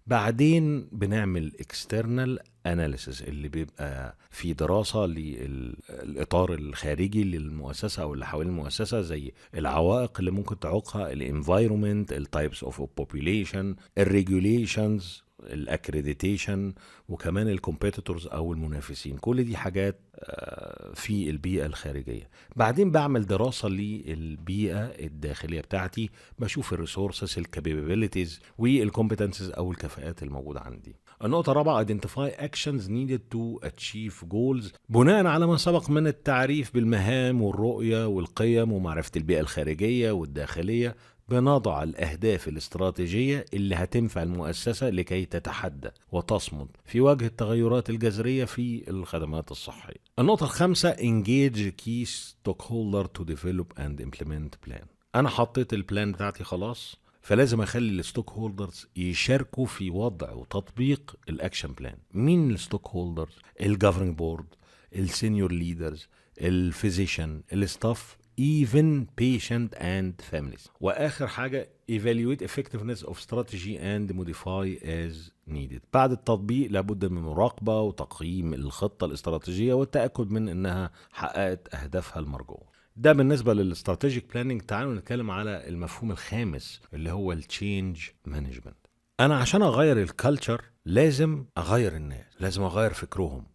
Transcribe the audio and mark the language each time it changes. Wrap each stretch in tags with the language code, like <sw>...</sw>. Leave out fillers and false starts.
<ar>بعدين بنعمل external analysis اللي بيبقى في دراسة للإطار الخارجي للمؤسسة أو اللي حوالين المؤسسة، زي العوائق اللي ممكن تعوقها، الانفايرومنت، التايبس اوف population، الريجوليشنز، الاكريديتيشن، وكمان الكومبيتيتورز او المنافسين. كل دي حاجات في البيئة الخارجية. بعدين بعمل دراسة للبيئة الداخلية بتاعتي، بشوف الريسورسز، الكابابيليتيز، والكومبتنسز او الكفاءات الموجودة عندي. النقطة الرابعة</ar> <en>identify actions needed to achieve goals.</en> <ar>بناء على ما سبق من التعريف بالمهام والرؤية والقيم ومعرفة البيئة الخارجية والداخلية، بنضع الأهداف الاستراتيجية اللي هتنفع المؤسسة لكي تتحدى وتصمد في وجه التغيرات الجذرية في الخدمات الصحية. النقطة الخامسة</ar> <en>engage key stakeholder to develop and implement plan.</en> <ar>أنا حطيت البلان بتاعتي خلاص، فلازم أخلي الستوك هولدرز يشاركوا في وضع وتطبيق الأكشن بلان. مين الستوك هولدرز؟ الجافرنج بورد، السينيور ليدرز، الفيزيشن، الستاف،</ar> <en>even patient and families.</en> <ar>واخر حاجه</ar> <en>evaluate effectiveness of strategy and modify as needed.</en> <ar>بعد التطبيق لابد من مراقبه وتقييم الخطه الاستراتيجيه والتاكد من انها حققت اهدافها المرجوه. ده بالنسبه للاستراتيجيك بلاننج. تعالوا نتكلم على المفهوم الخامس اللي هو التشينج مانجمنت. انا عشان اغير الكالتشر لازم اغير الناس، لازم اغير فكرهم.</ar>